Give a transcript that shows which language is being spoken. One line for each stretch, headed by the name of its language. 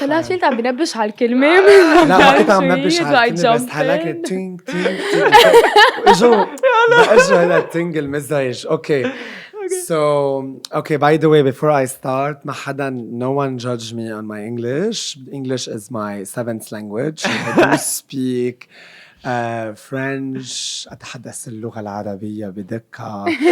Arabic: طلعت فيلت عم بنبش على الكلمة. لا ما كنت عم نبش على الكلمة بس حلاك تينج تينج اجوا هذا التينج المزعج.
English: Okay. So, by the way, before I start, no one judge me on my English. English is my seventh language. I do speak French.
Arabic: أتحدث اللغة العربية بدقة.